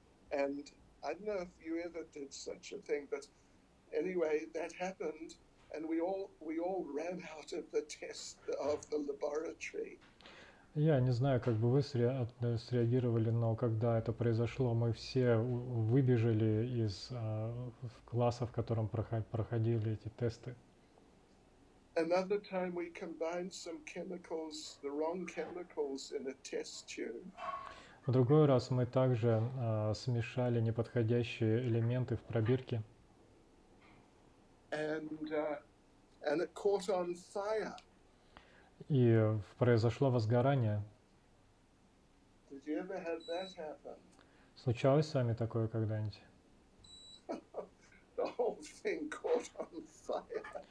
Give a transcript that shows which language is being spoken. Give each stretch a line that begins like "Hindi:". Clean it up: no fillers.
English: And I don't know if you ever did such a thing, but anyway, that happened, and we all ran out of the laboratory.
Russian: Я не знаю, как бы вы среагировали, но когда это произошло, мы все выбежали из класса, в котором проходили эти тесты.
English: Another time we combined some chemicals, the wrong chemicals, in a test tube.
Russian: В другой раз мы также смешали неподходящие элементы в пробирке.
English: And it caught on fire.
Russian: И произошло возгорание.
English: Did you ever have that happen?
Russian: Случалось с вами такое когда-нибудь?
English: The whole thing caught on fire.